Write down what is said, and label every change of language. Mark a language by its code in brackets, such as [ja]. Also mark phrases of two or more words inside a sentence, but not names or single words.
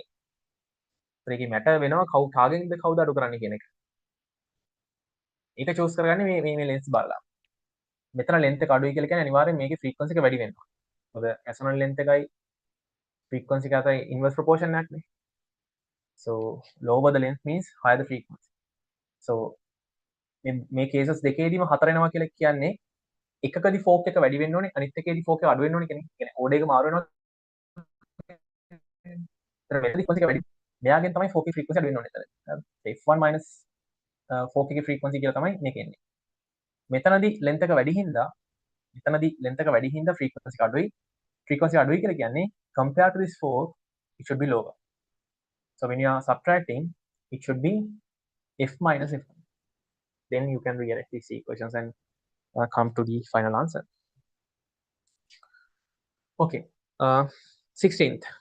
[si] ඒකේ matter වෙනවා කාගෙන්ද කවුද අඩු කරන්නේ කියන එක. ඒක choose කරගන්නේ මේ lens බලලා. මෙතන length එක අඩුයි කියලා කියන්නේ අනිවාර්යෙන් මේකේ frequency එක වැඩි වෙනවා. මොකද resonant length එකයි frequency එක අතර [en] inverse proportion [si] එකක් නේ. [en] So lower the length means higher the frequency. [si] So මේ cases දෙකේදීම 4 එනවා කියලා කියන්නේ එකකදී fork එක වැඩි වෙන්න ඕනේ අනිත් එකේදී fork එක අඩු වෙන්න ඕනේ කියන්නේ order එක මාරු වෙනවා. frequency එක වැඩි. මෙයාගෙන් තමයි fork එකේ frequency අඩු වෙන්න ඕනේ එතන. f1 minus fork එකේ frequency කියලා තමයි මේක එන්නේ. මෙතනදී length එක වැඩි හින්දා frequency එක අඩුයි. [en] frequency [si] අඩුයි කියලා කියන්නේ [en] compared to this fork it should be lower. So when you are subtracting it should be f minus f1. Then you can rewrite these equations and come to the final answer. Okay, 16th.